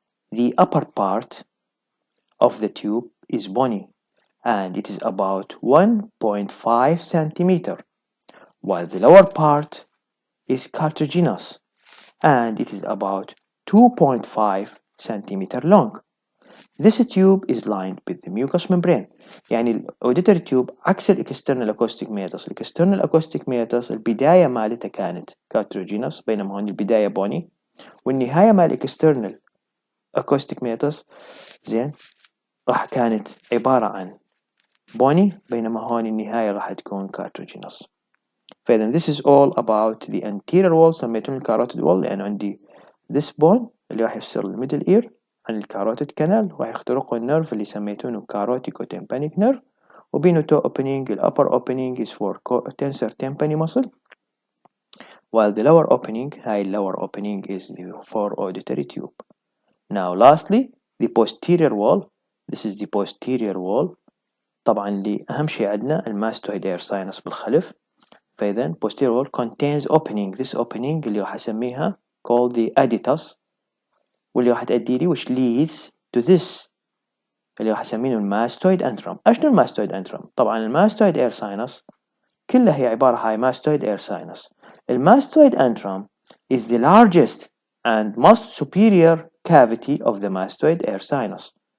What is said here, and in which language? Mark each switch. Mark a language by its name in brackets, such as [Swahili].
[English] The upper part of the tube is bony and it is about 1.5 centimeter, while the lower part is cartilaginous and it is about 2.5 centimeter long. This tube is lined with the mucous membrane. [Arabic] يعني الاوديتري تيوب عكس الاكسترنال اكوستيك ميتس. الاكسترنال اكوستيك ميتس البداية مالتها كانت كارتروجينوس بينما هون البداية بوني والنهاية مال الاكسترنال اكوستيك ميتس زين راح كانت عبارة عن بوني بينما هون النهاية راح تكون كارتروجينوس. فإذا this is all about the anterior wall سميتهم الكاروتيد wall لأن عندي this bone اللي راح يفصل الميدل ear عن الكاروتيد كانال راح يخترقوا النيرف اللي سميتونه كاروتيكو tympanic nerve وبينه toe opening. [English] ال upper opening is for tensor tympani muscle while the lower opening هاي lower opening is for auditory tube. Now lastly the posterior wall. This is the posterior wall. [Arabic] طبعا اللي أهم شيء عندنا الماستويد air sinus بالخلف. [English] فإذا posterior wall contains opening. This opening اللي راح أسميها called the aditus واللي راح تأدي لي which leads to this اللي راح أسمينه الماستويد antrum. [Arabic] أشنو الماستويد antrum؟ طبعا الماستويد air sinus كلها هي عبارة عن mastoid air sinus. [English] الماستويد antrum is the largest and most superior cavity of the mastoid air sinus.